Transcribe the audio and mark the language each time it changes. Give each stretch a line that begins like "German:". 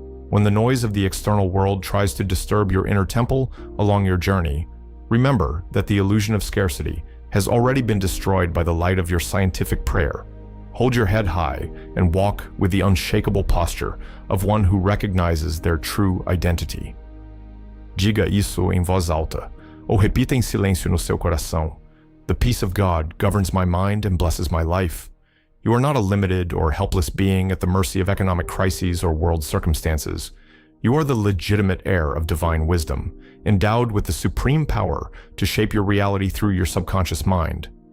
English: When the noise of the external world tries to disturb your inner temple along your journey, remember that the illusion of scarcity has already been destroyed by the light of your scientific prayer. Hold your head high and walk with the unshakable posture of one who recognizes their true identity.
Portuguese: Diga isso em voz alta, ou repita em silêncio no seu coração.
English: The peace of God governs my mind and blesses my life. You are not a limited or helpless being at the mercy of economic crises or world circumstances. You are the legitimate heir of divine wisdom, endowed with the supreme power to shape your reality through your subconscious mind.